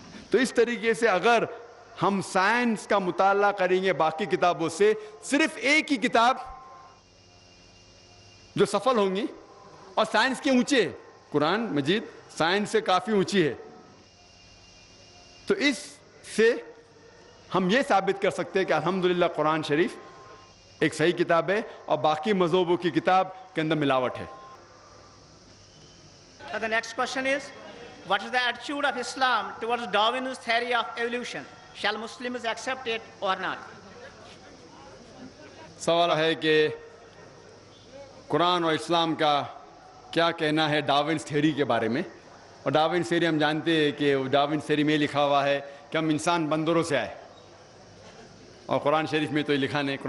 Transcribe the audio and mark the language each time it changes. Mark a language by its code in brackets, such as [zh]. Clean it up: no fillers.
[ur] تو اس طریقے سے اگر ہم سائنس کا مطالعہ کریں گے باقی کتابوں سے, صرف ایک ہی کتاب جو سفل ہوں گی, اور سائنس کے اونچے, قرآن مجید سائنس سے کافی اونچی ہے. تو اس سے ہم یہ ثابت کر سکتے ہیں کہ الحمدللہ قرآن شریف ایک صحیح کتاب ہے, اور باقی مذہبوں کی کتاب کے اندر ملاوٹ ہے. [en] The next question is, what is the attitude of Islam towards Darwin's theory of evolution? Shall Muslims accept it or not? [ur] سوال ہے کہ قرآن اور اسلام کا کیا کہنا ہے ڈاروینس تھیوری کے بارے میں. اور ڈاروینس تھیوری ہم جانتے ہیں کہ ڈاروینس تھیوری میں لکھا ہوا ہے کہ ہم انسان بندروں سے آئے, اور قرآن شریف میں تو یہ لکھا نہیں.